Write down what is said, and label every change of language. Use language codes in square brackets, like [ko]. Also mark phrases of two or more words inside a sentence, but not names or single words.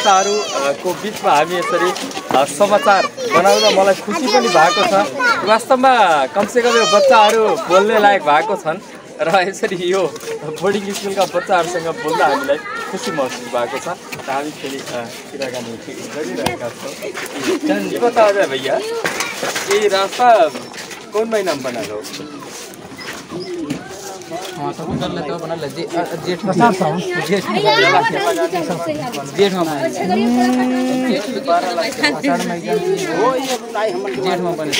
[ne] बच्चाहरूको बिचमा हामी यसरी समाचार बनाउँदा मलाई खुसी पनि भएको छ। वास्तवमा कमसेकम यो बच्चाहरू बोल्ने लायक भएको छन् र यसरी यो बोर्डिङ स्कुलका बच्चाहरूसँग बोल्दा हामीलाई खुसी महसुस भएको छ र हामी फेरि कुराकानी गरिरहेका छौँ। [hi] ये बता रहे भैया, ये रास्ता कौन महीना में बना लो? हाँ तो कर लेते हो बना ले जेठ में जेठ में बने।